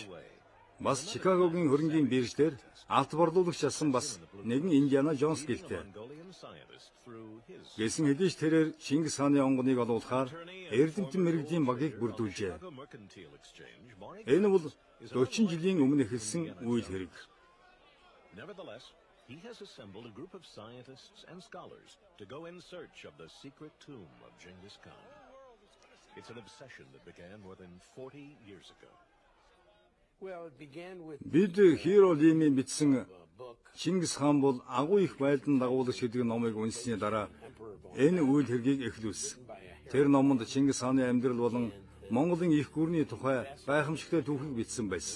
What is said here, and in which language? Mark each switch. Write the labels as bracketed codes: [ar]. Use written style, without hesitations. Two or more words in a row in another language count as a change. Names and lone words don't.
[mn] Бас Чикагогийн хөрөнгийн бирж дээр алт борлуулагч асан бас нэгэн Индиана Джонс гэлтэй. Гэсэн хэдий ч тэрээр Чингис хааны онгоныг олуулахаар эрдэмтэн мэрэгдийн багийг бүрдүүлжээ. Энэ бол 40 жилийн өмнө эхэлсэн үйл хэрэг. [en] He has assembled a group of scientists and scholars to go in search of the secret tomb of Genghis Khan. It's an obsession that began more than 40 years ago. [mn] Бид Hero Lee-ийн бичсэн Чингис хаан бол агуу их байлдан дагуулагч гэдэг номыг уншсны дараа энэ үйл хэргийг эхлүүлсэн. Тэр номонд Чингис хааны амьдрал болон Монголын их гүрний тухай гайхамшигтай түүхийг бичсэн байсан.